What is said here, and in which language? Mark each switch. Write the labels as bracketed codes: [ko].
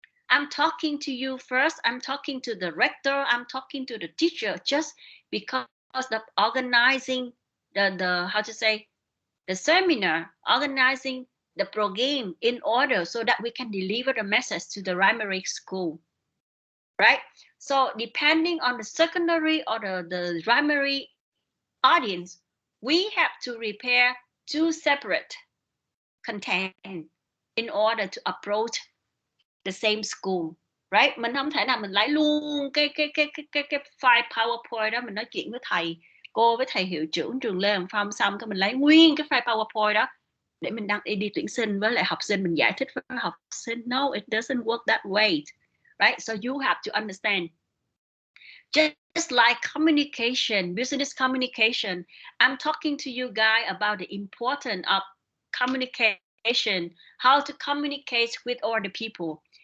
[en] I'm talking to you first. I'm talking to the rector. I'm talking to the teacher just because of organizing the how to say the seminar, organizing the program in order so that we can deliver the message to the primary school, right? So depending on the secondary or the primary audience, we have to prepare two separate content in order to approach the same school, right? [vi] Mình không thể nào mình lấy luôn cái file PowerPoint đó mình nói chuyện với thầy cô, với thầy hiệu trưởng trường Lê Hồng Phong, xong cái mình lấy nguyên cái file PowerPoint đó để mình đăng đi tuyển sinh với lại học sinh, mình giải thích với học sinh. [en] No, it doesn't work that way, right? So you have to understand. Just like communication, business communication, I'm talking to you guys about the importance of communication, how to communicate with other people.